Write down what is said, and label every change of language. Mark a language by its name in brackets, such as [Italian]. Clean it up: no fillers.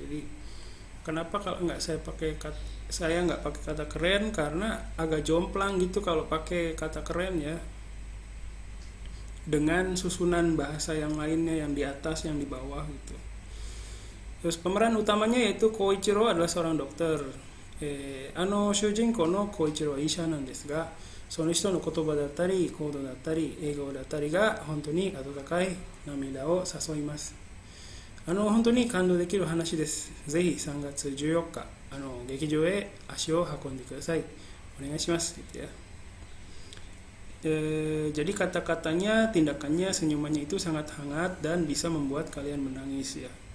[Indonesian] Jadi kenapa kalau nggak saya nggak pakai kata keren, karena agak jomplang gitu kalau pakai kata keren ya, dengan susunan bahasa yang lainnya, yang di atas, yang di bawah gitu. Terus pemeran utamanya yaitu Koichiro adalah seorang dokter. [Japanese] 主人公の小一郎は医者なんですが、その人の言葉だったり行動だったり笑顔だったりが本当に温かい涙を誘います。本当に感動できる話です。ぜひ3月14日劇場へ足を運んでください。お願いします [Indonesian] gitu ya. Jadi kata-katanya, tindakannya, senyumannya itu sangat hangat dan bisa membuat kalian menangis ya.